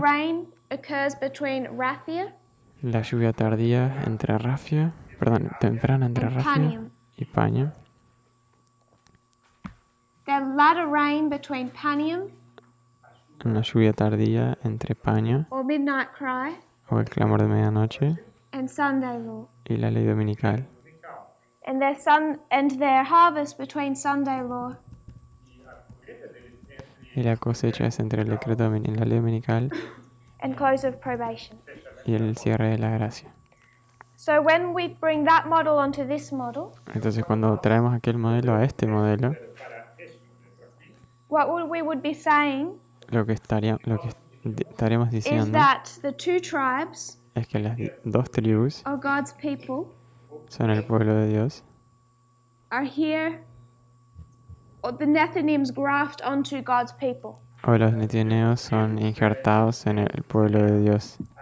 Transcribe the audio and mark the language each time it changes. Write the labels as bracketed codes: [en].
[en] rain occurs between Raphia [es] La lluvia tardía entre Rafia, perdón, temprana entre [en] and [es] Rafia [en] Panium. [es] y Paña. [en] The latter rain between Panium [es] Una lluvia tardía entre Paña [en] or Midnight Cry [es] o el clamor de medianoche [en] and Sunday Law. [es] y la ley dominical. [en] And their harvest between Sunday Law [es] Y la cosecha es entre el decreto y la ley dominical [en] and close of probation. [es] y el cierre de la gracia. [en] So when we bring that model onto this model, [es] Entonces cuando traemos aquel modelo a este modelo, [en] what we would be saying [es] lo que estaremos [en] is [es] diciendo [en] that the 2 tribes [es] es que las 2 tribus [en] of God's people [es] son el pueblo de Dios [en] are here, or the Nethinims graft onto God's people. [es] o los netineos son injertados en el pueblo de Dios.